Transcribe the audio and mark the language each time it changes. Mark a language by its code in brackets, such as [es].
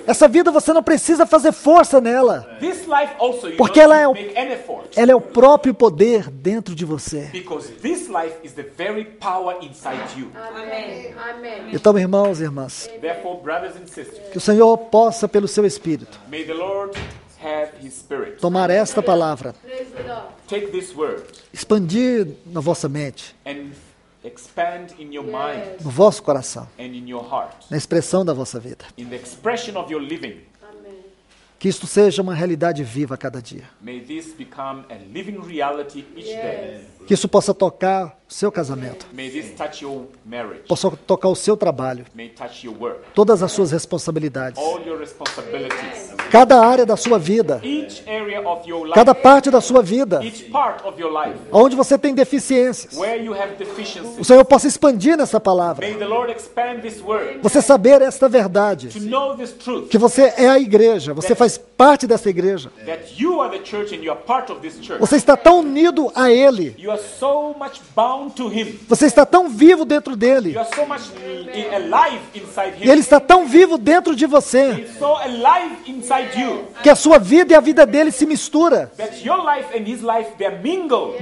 [pt] Essa vida você não precisa fazer força nela. [en] This life also you [pt] Porque [en] don't [pt] ela é [en] need [pt] o- [en] to make any effort. [pt] Ela é o próprio poder dentro de você. [en] Because this life is the very power inside you. Amen. Amen. [pt] Então, irmãos e irmãs, [en] Therefore, brothers and sisters, [pt] que o Senhor possa, pelo seu Espírito, [en] may the Lord have His Spirit. [pt] tomar esta palavra, [en] Praise the Lord. Take this word [pt] expandir na vossa mente, [en] and expand in your mind [pt] no vosso coração, [en] and in your heart, [pt] na expressão da vossa vida. [en] in the expression of your living. Amen. [pt] Que isto seja uma realidade viva a cada dia. [en] May this become a living reality each day. [pt] Que isso possa tocar o seu casamento. [en] May this touch your marriage. [pt] Possa tocar o seu trabalho. [en] May it touch your work. [pt] Todas as suas responsabilidades. [en] All your responsibilities. [pt] Cada área da sua vida. [en] Each area of your life. [pt] Cada parte da sua vida. [en] Each part of your life. [pt] Onde você tem deficiências. [en] Where you have deficiencies. [pt] O Senhor possa expandir nessa palavra. [en] May the Lord expand this word. [pt] Você saber esta verdade. [en] To know this truth. [pt] Que você é a igreja. Você faz parte dessa igreja. [en] That you are the church and you are part of this church. [pt] Você está tão unido a Ele. [en] You are so much bound to Him. [pt] Você está tão vivo dentro dele. [en] You are so much alive inside Him. [pt] E Ele está tão vivo dentro de você. [en] He's so alive inside you. [pt] Que a sua vida e a vida dele se mistura. [en] That your life and His life they are mingled.